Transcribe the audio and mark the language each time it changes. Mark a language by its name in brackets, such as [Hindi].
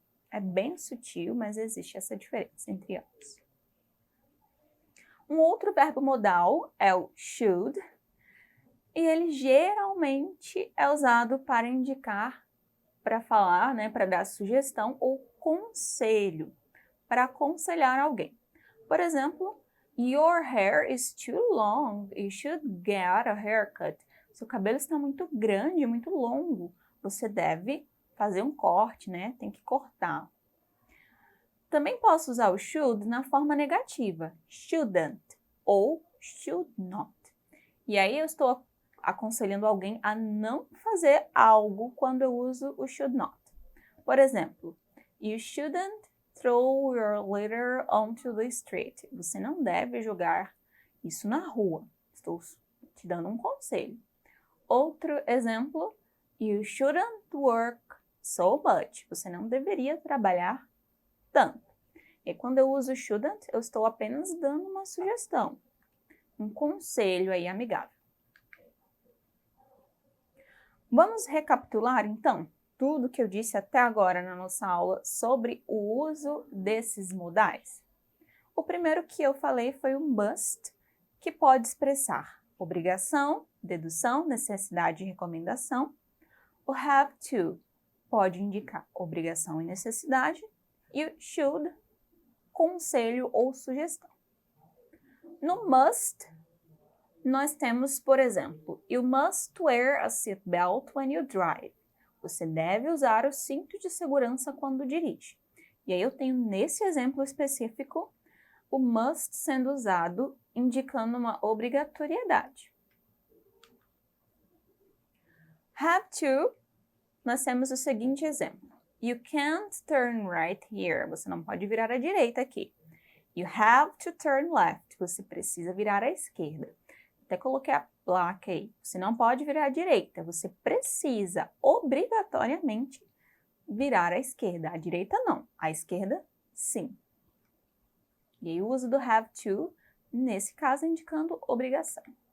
[Portuguese] É bem sutil, mas existe essa diferença entre ambos. Um outro verbo modal é o should, e ele geralmente é usado para indicar, para falar, para dar sugestão ou conselho, para aconselhar alguém. Por exemplo, [English] Your hair is too long, you should get a haircut. [Portuguese] Seu cabelo está muito grande, muito longo, você deve fazer um corte, tem que cortar. Também posso usar o should na forma negativa, shouldn't ou should not. E aí eu estou aconselhando alguém a não fazer algo quando eu uso o should not. Por exemplo, [English] You shouldn't throw your litter onto the street. [Portuguese] Você não deve jogar isso na rua. Estou te dando um conselho. Outro exemplo, [English] You shouldn't work so much. [Portuguese] Você não deveria trabalhar tanto. E quando eu uso shouldn't, eu estou apenas dando uma sugestão, um conselho aí amigável. Vamos recapitular, então, tudo que eu disse até agora na nossa aula sobre o uso desses modais? O primeiro que eu falei foi o must, que pode expressar obrigação, dedução, necessidade e recomendação. O have to pode indicar obrigação e necessidade. E o should, conselho ou sugestão. No must, nós temos, por exemplo, [English] You must wear a seatbelt when you drive. [Portuguese] Você deve usar o cinto de segurança quando dirige. E aí eu tenho nesse exemplo específico o must sendo usado indicando uma obrigatoriedade. Have to, nós temos o seguinte exemplo. [English] You can't turn right here. [Portuguese] Você não pode virar à direita aqui. [English] You have to turn left. [Portuguese] Você precisa virar à esquerda. Até coloquei a placa aí. Você não pode virar à direita. Você precisa, obrigatoriamente, virar à esquerda. À direita, não. À esquerda, sim. E aí o uso do have to, nesse caso, indicando obrigação.